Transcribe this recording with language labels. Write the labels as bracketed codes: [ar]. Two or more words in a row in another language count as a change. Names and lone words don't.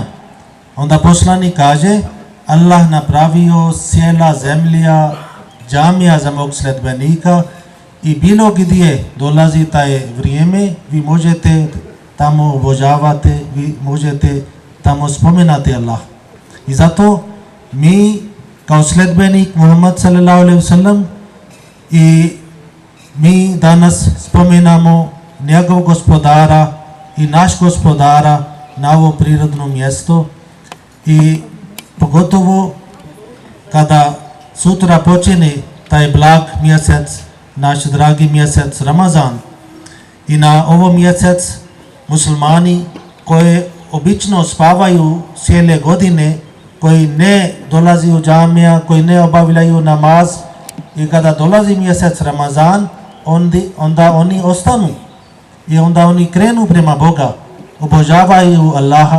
[bs] Onda poslanik kaže: Allah napravio sela zemlja džamija za mog sledbenika i bilo gdje dolazi taj vrijeme, vi možete tamo obožavati, vi možete tamo spomenati Allah. I zato mi kao sledbenik Muhammed [ar] صلى الله عليه وسلم [bs] i mi danas spomenamo njegov gospodara i naš gospodara na ovo prirodno mjesto i pogotovo kada sutra počine taj blag mjesec, naš dragi mjesec Ramazan, i na ovo mjesec muslimani koji obično spavaju cijele godine, koji ne dolazi u džamija, koji ne obavljaju namaz, i kada dolazi mjesec Ramazan onda oni ostanu i onda oni krenu prema Boga, obožavaju Allaha.